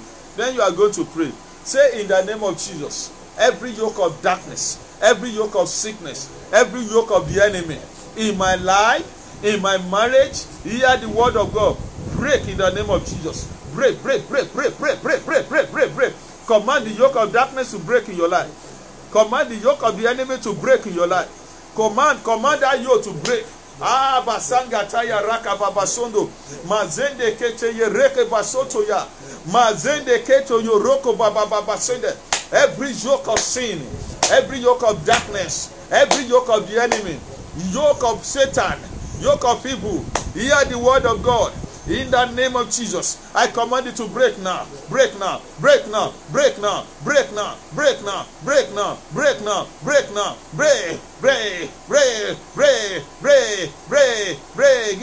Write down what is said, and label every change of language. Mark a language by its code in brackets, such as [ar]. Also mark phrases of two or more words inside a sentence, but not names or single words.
[en] Then you are going to pray. Say, in the name of Jesus, every yoke of darkness, every yoke of sickness, every yoke of the enemy in my life, in my marriage, hear the word of God. Break in the name of Jesus. Break, break, break, break, break, break, break, break, break, break. Command the yoke of darkness to break in your life. Command the yoke of the enemy to break in your life. Command that yoke to break. Ah, basanga taya raka babasondo. Mazende kete ye reke basoto ya. Mazende keto yoroko bababasende. Every yoke of sin, every yoke of darkness, every yoke of the enemy, yoke of Satan, yoke of evil, hear the word of God. In the name of Jesus, I command it to break now, break now, break now, break now, break now, break now, break now, break now, break now, break, break, break, break, break, break, break.